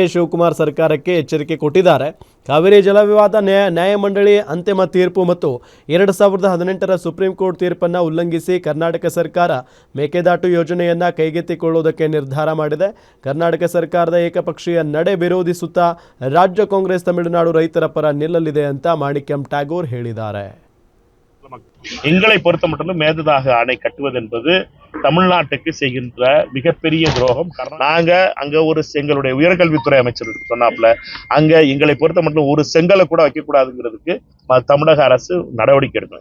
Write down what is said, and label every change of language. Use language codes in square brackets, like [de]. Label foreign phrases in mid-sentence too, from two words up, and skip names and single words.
[kn] ಶಿವಕುಮಾರ್ ಸರ್ಕಾರಕ್ಕೆ ಎಚ್ಚರಿಕೆ ಕೊಟ್ಟಿದ್ದಾರೆ. ಕಾವೇರಿ ಜಲವಿವಾದ ನ್ಯಾಯಮಂಡಳಿ ಅಂತಿಮ ತೀರ್ಪು ಮತ್ತು 2018ರ ಸುಪ್ರೀಂ ಕೋರ್ಟ್ ತೀರ್ಪನ್ನು ಉಲ್ಲಂಘಿಸಿ ಕರ್ನಾಟಕ ಸರ್ಕಾರ ಮೇಕೆದಾಟು ಯೋಜನೆಯನ್ನು ಕೈಗೆತ್ತಿಕೊಳ್ಳುವುದಕ್ಕೆ ನಿರ್ಧಾರ ಮಾಡಿದೆ. ಕರ್ನಾಟಕ ಸರ್ಕಾರದ ಏಕಪಕ್ಷೀಯ ನಡೆ ವಿರೋಧಿಸುತ್ತಾ ರಾಜ್ಯ ಕಾಂಗ್ರೆಸ್ ತಮಿಳುನಾಡು ರೈತರ ಪರ ನಿಲ್ಲಲಿದೆ ಅಂತ மாணிக்கம் ಠಾಗೋರ್ ಹೇಳಿದ್ದಾರೆ. [ta] எங்களை பொறுத்த மட்டும் மேகதாது அணை கட்டுவது என்பது தமிழ்நாட்டுக்கு செய்கின்ற மிகப்பெரிய துரோகம். நாங்க அங்க ஒரு எங்களுடைய உயர்கல்வித்துறை அமைச்சர் சொன்னாப்ல, அங்க எங்களை பொறுத்த மட்டும் ஒரு செங்கலை கூட வைக்க கூடாதுங்கிறதுக்கு தமிழக அரசு நடவடிக்கை எடுக்கணும்.